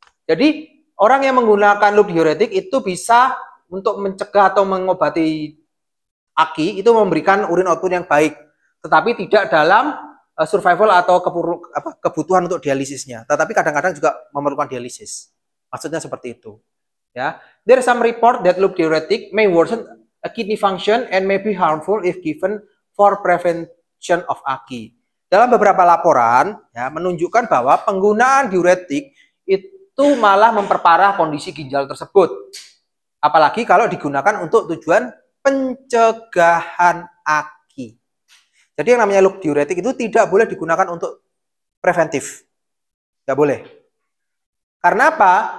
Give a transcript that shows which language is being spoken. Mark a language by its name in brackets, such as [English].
[Indonesian] Jadi orang yang menggunakan loop diuretik itu bisa untuk mencegah atau mengobati AKI, itu memberikan urin output yang baik, tetapi tidak dalam survival atau kebutuhan untuk dialisisnya. Tetapi kadang-kadang juga memerlukan dialisis. Maksudnya seperti itu. Ya, [English] there is some report that loop diuretic may worsen a kidney function and may be harmful if given for prevention of AKI. [Indonesian] Dalam beberapa laporan ya, menunjukkan bahwa penggunaan diuretik itu malah memperparah kondisi ginjal tersebut. Apalagi kalau digunakan untuk tujuan pencegahan AKI. Jadi yang namanya loop diuretik itu tidak boleh digunakan untuk preventif. Nggak boleh. Karena apa?